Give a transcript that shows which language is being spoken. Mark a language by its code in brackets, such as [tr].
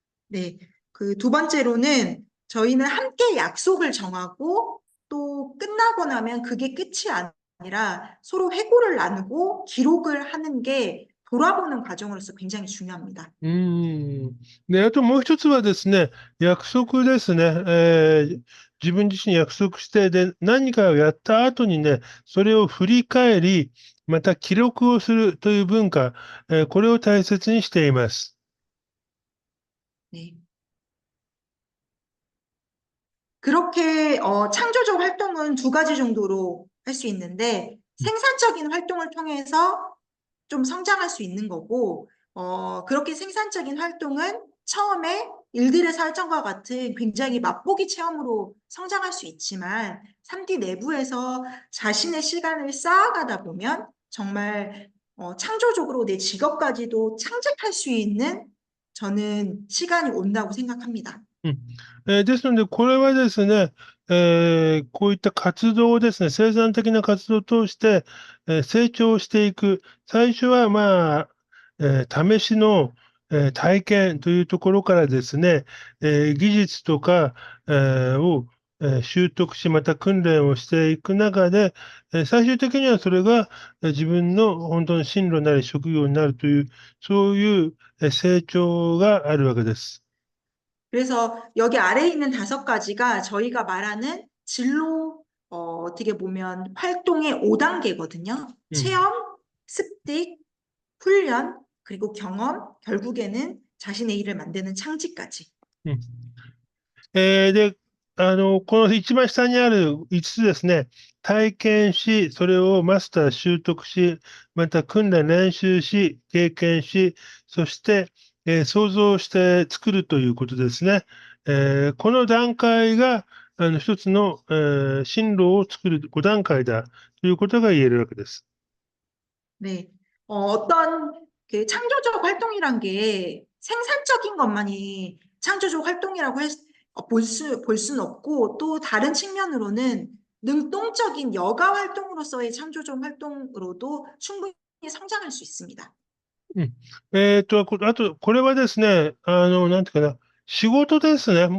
[ko] 네, 그 두 번째로는 저희는 함께 약속을 정하고 또 끝나고 나면 그게 끝이 아니라 서로 회고를 나누고 기록을 하는 게 돌아보는 과정으로서 굉장히 중요합니다. [ja] で、あともう一つはですね、約束ですね。自分自身に約束して、で、何かをやった後にね、それを振り返り、また記録をするという文化、これを大切にしています。 [ko] 네. 그렇게 창조적 활동은 두 가지 정도로 할 수 있는데 생산적인 활동을 통해서 좀 성장할 수 있는 거고 그렇게 생산적인 활동은 처음에 일들의 설정과 같은 굉장히 맛보기 체험으로 성장할 수 있지만 3D 내부에서 자신의 시간을 쌓아가다 보면 정말 창조적으로 내 직업까지도 창작할 수 있는 저는 시간이 온다고 생각합니다. [ja] ですので、これはですね、こういった活動をですね、生産的な活動を通して、成長していく。最初は、試しの、体験というところからですね、技術とか、を、習得し、また訓練をしていく中で、最終的にはそれが、自分の本当の進路なり職業になるという、そういう、成長があるわけです。 [ko] 그래서 여기 아래에 있는 다섯 가지가 저희가 말하는 진로, 어떻게 보면 활동의 5단계거든요. 체험, 습득, 훈련, 그리고 경험, 결국에는 자신의 일을 만드는 창직까지. [ja] うんで、この一番下にある5つですね、体験し、それをマスター、習得し、また訓練、練習し、経験し、そして、想像して作るということですね。この段階が、一つの、進路を作る5段階だということが言えるわけです。 [ko] 네. 어떤 그 창조적 활동이란 게 생산적인 것만이 창조적 활동이라고 볼 수는 없고 또 다른 측면으로는 능동적인 여가 활동으로서의 창조적 활동으로도 충분히 성장할 수 있습니다. [ja] うん。あと、これはですね、なんていうかな、仕事ですね。